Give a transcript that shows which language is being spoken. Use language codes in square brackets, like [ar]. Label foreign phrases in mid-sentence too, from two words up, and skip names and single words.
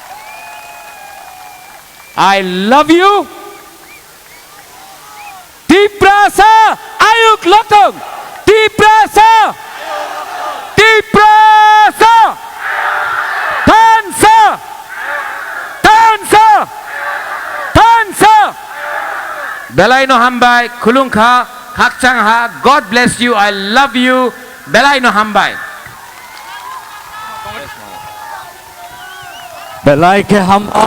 [en] I love you [trp] तिपरासा आयुक लोकथुंग, तिपरासा, तिपरासा, थानसा, थानसा, थानसा। Belai no hambai, kulung kha, hakchang ha, [en] God bless you, I love you, [trp] belai no hambai. बेलाई के हम